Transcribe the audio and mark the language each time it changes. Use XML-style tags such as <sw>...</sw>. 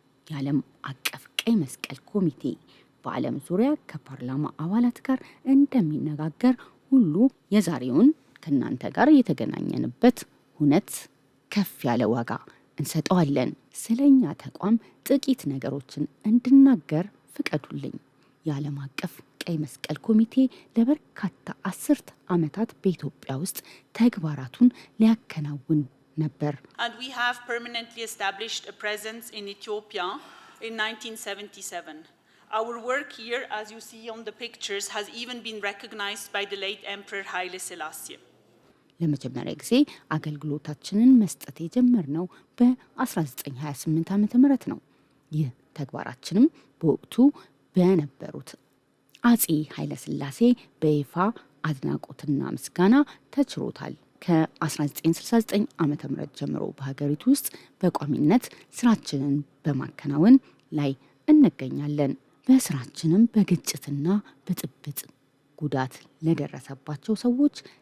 <am>የዓለም አቀፍ ቀይ መስቀል ኮሚቴ በዓለም ዙሪያ ከፓርላማ አባላት ጋር እንደሚነጋገር ሁሉ የዛሬውን ከናንተ ጋር የተገናኘንበት ሁነት ከፍ ያለ ዋጋ እንሰጠዋለን። ስለኛ ተቋም ጥቂት ነገሮችን እንድናገር ፍቀዱልኝ። የዓለም አቀፍ ቀይ መስቀል ኮሚቴ ለበርካታ 10 ዓመታት በኢትዮጵያ ውስጥ ተግባራቱን ሊያከናውን ነበር።</am> <en>And we have permanently established a presence in Ethiopia in 1977. Our work here, as you see on the pictures, has even been recognized by the late Emperor Haile Selassie.</en> <am>ለመጀመሪያ ጊዜ አገልግሎታችንን መስጠት የጀመርነው በ1928 ዓ.ም ነው። ይህ ተግባራችንም በወቅቱ በነበሩት አጼ ኃይለ ሥላሴ በይፋ አድናቆትና ምስጋና ተችሮታል። ከ1969 ዓ.ም ጀምሮ በሀገሪቱ ውስጥ በቋሚነት ስራችንን በማከናወን ላይ እንገኛለን። በስራችንም በግጭትና በጥብጥ ጉዳት ለደረሰባቸው ሰዎች</am>